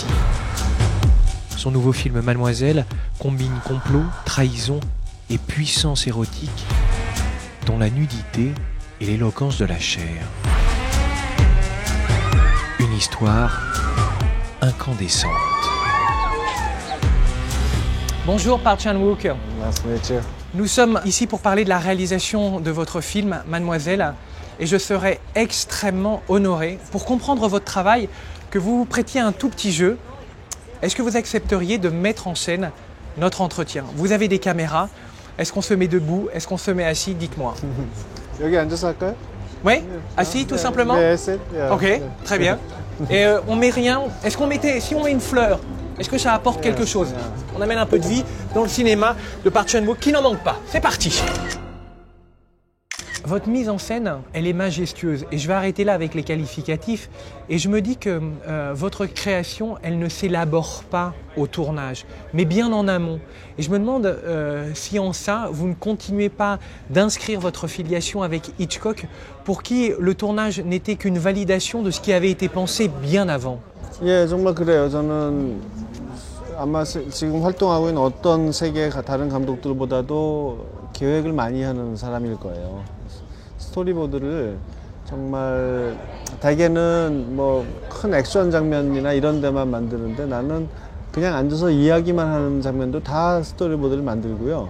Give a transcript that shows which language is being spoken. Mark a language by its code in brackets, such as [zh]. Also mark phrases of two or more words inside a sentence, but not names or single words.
[fr] Son nouveau film Mademoiselle combine complot, trahison et puissance érotique, dont la nudité et l'éloquence de la chair. Une histoire incandescente. Bonjour Park Chan-wook. [en] Nice to meet you. [fr] Nous sommes ici pour parler de la réalisation de votre film Mademoiselle. Et je serais extrêmement honoré, pour comprendre votre travail, que vous vous prêtiez un tout petit jeu. Est-ce que vous accepteriez de mettre en scène notre entretien ? Vous avez des caméras. Est-ce qu'on se met debout ? Est-ce qu'on se met assis ? Dites-moi. [ko] 여기 앉아서 할까요? [fr] Oui ? Assis, tout simplement ? Ok, très bien. Et on met rien. Est-ce qu'on mettait, si on met une fleur, est-ce que ça apporte quelque chose ? On amène un peu de vie dans le cinéma de Park Chan-wook qui n'en manque pas. C'est parti. Votre mise en scène, elle est majestueuse et je vais arrêter là avec les qualificatifs et je me dis que votre création, elle ne s'élabore pas au tournage, mais bien en amont. Et je me demande si en ça, vous ne continuez pas d'inscrire votre filiation avec Hitchcock pour qui le tournage n'était qu'une validation de ce qui avait été pensé bien avant. [ko] 예, 정말 그래요. 저는 아마 지금 활동하고 있는 어떤 세계 다른 감독들보다도 계획을 많이 하는 사람일 거예요. 스토리보드를 정말 대개는 뭐 큰 액션 장면이나 이런 데만 만드는데 나는 그냥 앉아서 이야기만 하는 장면도 다 스토리보드를 만들고요.